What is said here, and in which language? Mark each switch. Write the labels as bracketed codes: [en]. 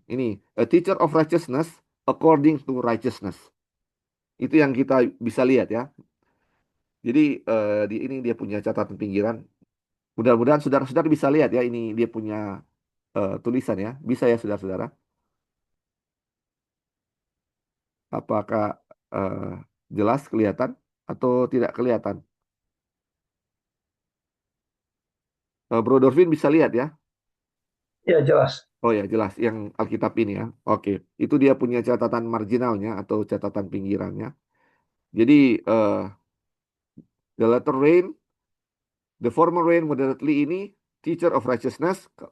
[en] Ini a teacher of righteousness according to righteousness. [id] Itu yang kita bisa lihat ya. Jadi di ini dia punya catatan pinggiran. Mudah-mudahan saudara-saudara bisa lihat ya ini dia punya tulisan ya. Bisa ya saudara-saudara. Apakah eh, jelas kelihatan atau tidak kelihatan? Bro Dorvin bisa lihat ya. Ya, jelas. Oh ya jelas yang Alkitab ini ya. Oke, itu dia punya catatan marginalnya atau catatan pinggirannya. [en] Jadi the latter rain, the former rain moderately ini teacher of righteousness.